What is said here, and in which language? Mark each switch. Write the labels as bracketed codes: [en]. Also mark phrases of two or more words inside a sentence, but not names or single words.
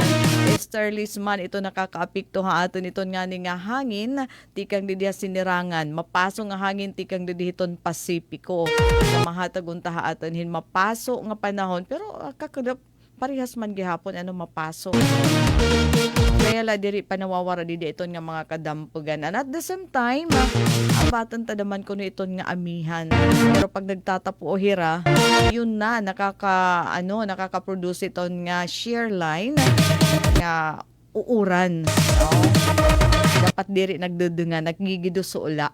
[war] Easterlies man ito nakakaapikto ha atin ito nga ni nga hangin, tikang didiha sinirangan. Mapaso nga hangin, tikang didihiton Pasipiko. Sa mahatag unta ha atin hin mapaso nga panahon. Pero kakadap, parehas man gihapon mapaso. Kaya la diri panawawara didi iton nga mga kadampugan. [en] And at the same time, [war] abatan tadaman ko no iton nga amihan. Pero pag nagtatapo o hira, yun na nakaka-produce iton nga [en] shear line [war] nga uuran. No? Dapat diri nagdudungan, naggigido sa ula.